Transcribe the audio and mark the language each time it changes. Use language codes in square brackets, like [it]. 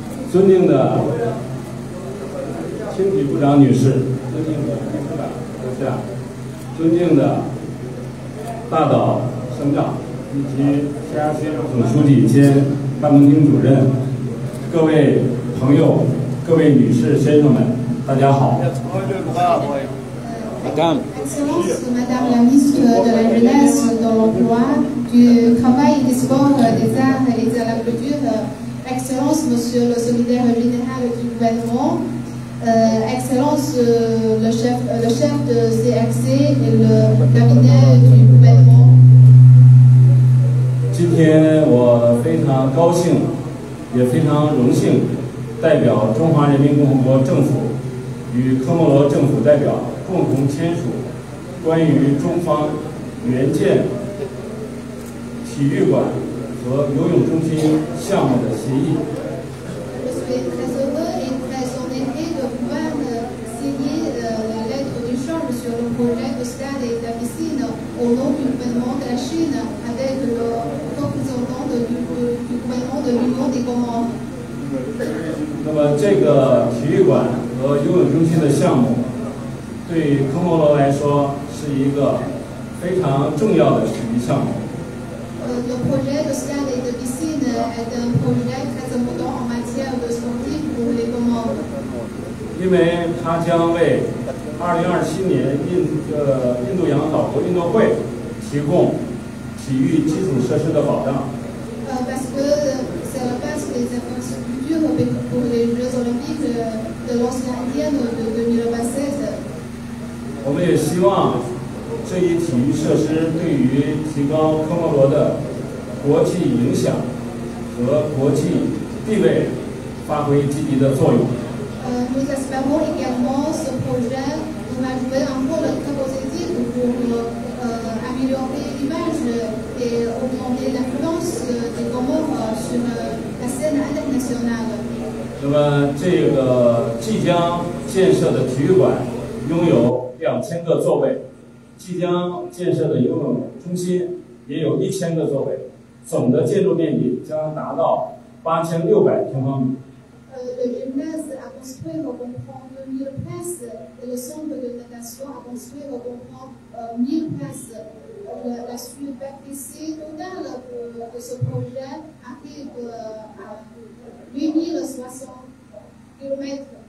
[zh] 尊敬的青体部长女士，尊敬的部长阁下，尊敬的大岛省长以及总书记兼办公厅主任，各位朋友，各位女士先生们，大家好。 [fr] Excellence, Madame la ministre de la Jeunesse, de l'Emploi, du Travail, des Sports, des Arts et de la Culture, Excellence, Monsieur le Secrétaire Général du gouvernement, Excellence, le chef de CRC et le cabinet du gouvernement. [zh] 今天我非常高兴，也非常荣幸，代表中华人民共和国政府与科莫罗政府代表 共同签署关于中方援建体育馆和游泳中心项目的协议。 [fr] Je suis très heureux et très honoré de pouvoir signer la lettre d'échange sur le projet de stade et de piscine au nom du gouvernement de la Chine avec le représentant du gouvernement de l'Union des Comores. [zh] 那么这个体育馆和游泳中心的项目 对科莫罗来说是一个非常重要的体育项目。 [fr] Le projet de stade et de piscine est un projet très important en matière de sportif pour les Comores. [zh] 因为它将为2027年印度洋岛国运动会提供体育基础设施的保障。 [fr] Parce que c'est la base des infrastructures pour les Jeux Olympiques de l'Océan Indien de 2027. [zh] 我们也希望这一体育设施对于提高科莫罗的国际影响和国际地位发挥积极的作用。 [fr] Nous espérons également ce projet va jouer un rôle très positif pour améliorer l'image et augmenter l'influence des Comores sur la scène internationale. [zh] 那么这个即将建设的体育馆拥有 2000个座位，即将建设的游泳中心也有1000个座位，总的建筑面积将达到8600平方米。 [fr] Le gymnase à construire comprend 2000 places et le centre de natation à construire comprend 1000 places. La superficie totale de ce projet arrive à 8060 km².